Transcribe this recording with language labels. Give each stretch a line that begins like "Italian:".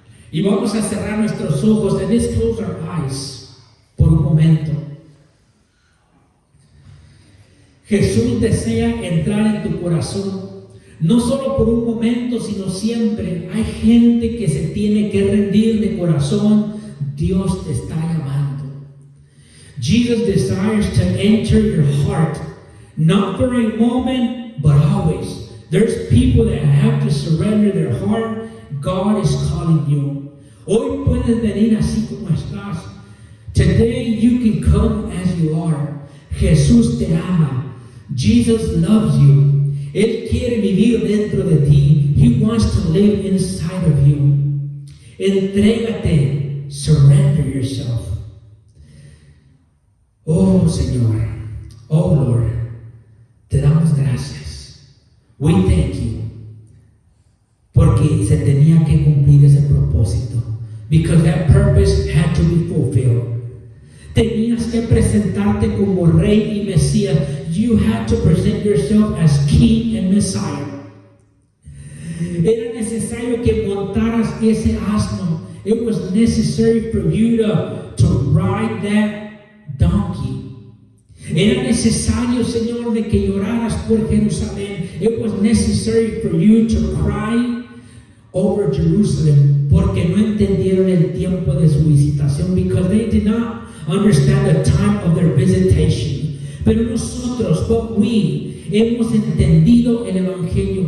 Spanish: Y vamos a cerrar nuestros ojos.
English: And let's close our eyes
Spanish: por un momento. Jesús desea entrar en tu corazón. No solo por un momento, sino siempre. Hay gente que se tiene que rendir de corazón. Dios te está llamando.
English: Jesus desires to enter your heart, not for a moment, but always. There's people that have to surrender their heart. God is calling you.
Spanish: Hoy puedes venir así como estás.
English: Today you can come as you are.
Spanish: Jesús te ama.
English: Jesus loves you.
Spanish: Él quiere vivir dentro de ti.
English: He wants to live inside of you.
Spanish: Entrégate.
English: Surrender yourself.
Spanish: Oh Señor.
English: Oh Lord.
Spanish: Te damos gracias.
English: We thank you.
Spanish: Porque se tenía que cumplir ese propósito.
English: Because that purpose had to be fulfilled.
Spanish: Tenías que presentarte como rey y Mesías.
English: You had to present yourself as king and Messiah.
Spanish: Era necesario que montaras ese asno.
English: It was necessary for you to ride that donkey.
Spanish: Era necesario, Señor, de que lloraras por Jerusalén.
English: It was necessary for you to cry over Jerusalem,
Spanish: porque no entendieron el tiempo de su visitación,
English: because they did not understand the time of their visitation.
Spanish: Pero nosotros,
English: but we,
Spanish: hemos entendido el Evangelio.